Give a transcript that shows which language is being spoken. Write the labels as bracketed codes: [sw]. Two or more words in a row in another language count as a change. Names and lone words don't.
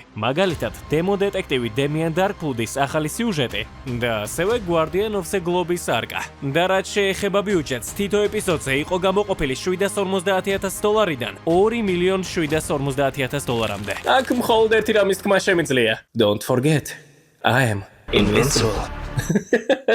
[ka] მაგალითად, დემო დეტექტივი დემიან დარკფულდის ახალი სიუჟეტი და ასევე Guardian of the Globe-ის არკა. და რაც შეეხება ბიუჯეტს, თითო ეპიზოდზე იყო გამოყოფილი $750,000-დან $2,750,000-მდე. აქ მხოლოდ ერთი რამის თქმა შემიძლია. [en] Don't forget, I am invincible.